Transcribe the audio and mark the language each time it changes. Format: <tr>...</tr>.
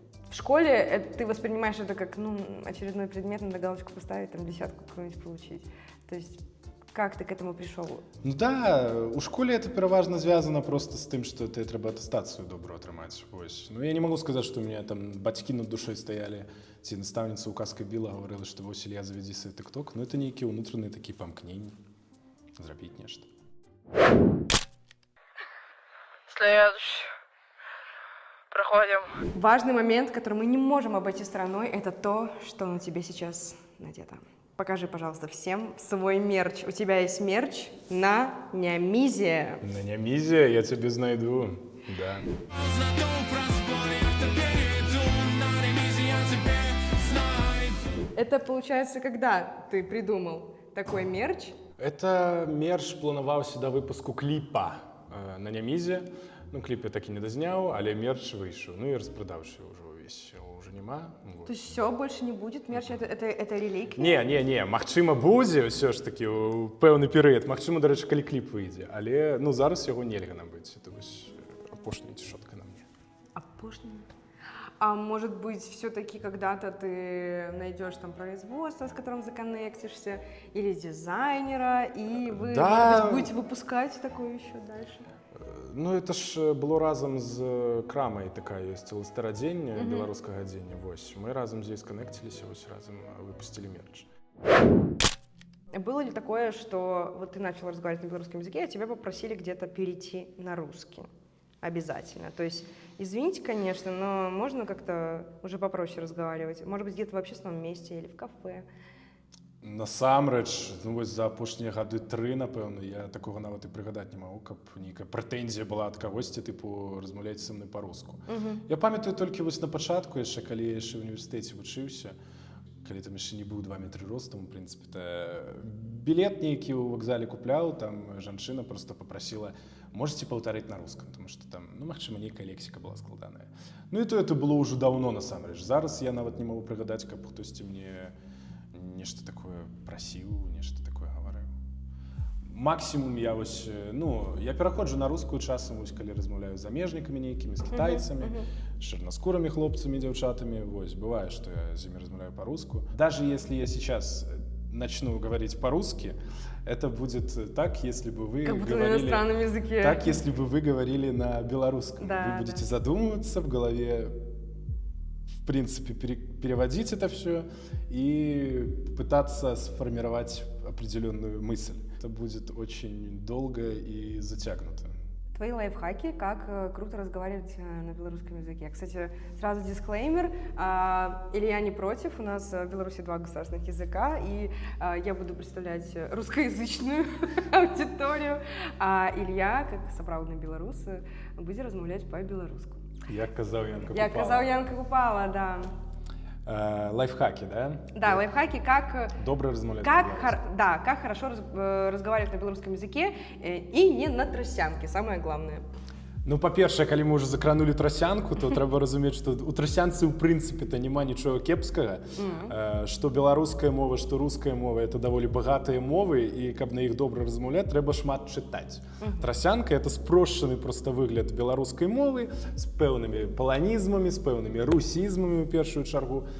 <ru>В школе ты воспринимаешь это как, ну, очередной предмет, надо галочку поставить, там, 10-ку какую-нибудь получить. То есть как ты к этому пришел?</ru> <be>Ну да, у школе это пераважна звязана просто з тым, што ты трэба атэстацыю добрую атрымаць. Вось. Ну я не магу сказаць, што</be> <ru>у меня</ru> <be>там бацькі над душой стаялі, ці настаўніца ў казкай біла гаварыла, што вось Ілья завядзі свой TikTok, но это нейкія ўнутраныя такі памкненні зрабіць нешта.</be> <ru>Следующий. Проходим. Важный момент, который мы не можем обойти стороной, это то, что на тебе сейчас надето. Покажи, пожалуйста, всем свой мерч. У тебя есть мерч на Нямизе. На Нямизе я тебе знайду, да. Это получается, когда ты придумал такой мерч?</ru> <be>Это мерч планаваўся да выпуску кліпа на Нямізе. Ну, кліп я так і не дазняў, але мерч выйшаў. Ну і распрадаўся ўжо ўвесь. Уже нема.</be> <ru>То есть все, больше не будет мерча? Это реликвия?</ru> <be>Не. Магчыма, будзе ўсё ж такі ў пэўны перыяд. Магчыма, дарэчы, калі кліп выйдзе. Але, ну, зараз яго нельга набыць. Это вось апошняя цішотка на мне. Апошняя?</be> <ru>А может быть, все-таки когда-то ты найдешь там производство, с которым законнектишься, или дизайнера, и вы, да. Может быть, будете выпускать такое еще дальше?</ru> <be>Ну, это ж было разом з крамай такая ёсць цэлы старадзень беларускага дзення. Вось, мы разом з ёй сканнекціліся, вось разом выпустили мерч.</be> <ru>Было ли такое, что вот ты начал разговаривать на белорусском языке, а тебя попросили где-то перейти на русский? Обязательно. То есть, извините, конечно, но можно как-то уже попроще разговаривать. Может быть, где-то в общественном месте или в кафе.</ru> <be>Насамрэч, ну, вось за апошнія гады 3, напэўна, я такога нават і прыгадаць не магу, каб нейкая прэтэнзія была ад кагосьці, тыпу, размаўляць са мной па-руску. Я памятаю толькі вось на пачатку, яшчэ калі я яшчэ ў універсітэце вучыўся, калі там яшчэ не быў 2 метры ростам, у прынцыпе, білет нейкі ў вакзале купляў, там жанчына просто папрасіла, можете паўтарыць на рускам, тому што там, ну, магчыма, нейкая лексіка была складаная. Ну і то это было ўжо даўно, насамрэч. Зараз я нават не магу прыгадаць, каб хтосьці мне нешта такое прасіў, нешта такое гаварыў. Максімум я вось, ну, я пераходжу на рускую часам, вось, калі размаўляю з замежнікамі нейкімі, з кітайцамі, з чорнаскурымі хлопцамі, дзяўчатамі, вось, бывае, што я з імі размаўляю по-руску.</be> <ru>Даже если я сейчас начну говорить по-русски, это будет так, если бы вы Как будто говорили... на иностранном языке. Так, если бы вы говорили на белорусском. Да, вы будете задумываться в голове, в принципе, переводить это все и пытаться сформировать определенную мысль. Это будет очень долго и затянуто. Твои лайфхаки, как круто разговаривать на белорусском языке. Кстати, сразу дисклеймер. Илья не против. У нас в Беларуси 2 государственных языка, и я буду представлять русскоязычную аудиторию. А Илья, как</ru> <be>сапраўдны беларус,</be> <ru>будет размаўляць по-беларуску.</ru> <be>Я казаў Янка Купала. Я казаў Янка Купала, да.</be> <ru>Лайфхаки, да? Да, лайфхаки, как...</ru> <be>Добро размовлять</be> <ru>Да, как хорошо разговаривать на белорусском языке и не на тросянке, самое главное.</ru> <be>Ну, па-першае, калі мы ўжо закранули трасянку, то трэба разумець, што у трасянцы ў прынцыпе-то няма нічога кепскага. Што беларуская мова, што руская мова — это даволі багатыя мовы, і каб на іх добра размаўляць, трэба шмат чытаць. Трасянка — это спрошчаны проста выгляд беларускай мовы з пэўнымі паланізмамі, з пэўнымі русізмамі ў першую чаргу.</be>